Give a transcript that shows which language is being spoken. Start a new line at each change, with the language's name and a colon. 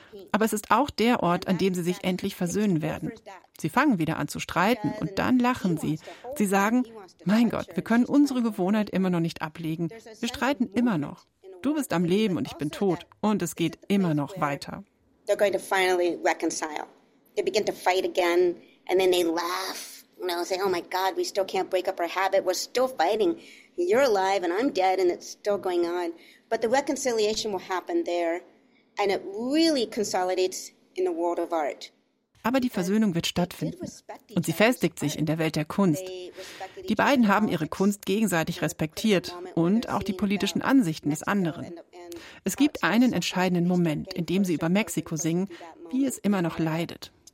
German: Aber es ist auch der Ort, an dem sie sich endlich versöhnen werden. Sie fangen wieder an zu streiten und dann lachen sie. Sie sagen, mein Gott, wir können unsere Gewohnheit immer noch nicht ablegen. Wir streiten immer noch. Du bist am Leben und ich bin tot. Und es geht immer noch weiter.
English: They're going to finally reconcile. They begin to fight again, and then they laugh, you know, say, oh my God, we still can't break up our habit. We're still fighting. You're alive, and I'm dead, and it's still going on. But the reconciliation will happen there, and it really consolidates in the world of art.
German: Aber die Versöhnung wird stattfinden, und sie festigt sich in der Welt der Kunst. Die beiden haben ihre Kunst gegenseitig respektiert und auch die politischen Ansichten des anderen. Es gibt einen entscheidenden Moment, in dem sie über Mexiko singen, wie es immer noch leidet.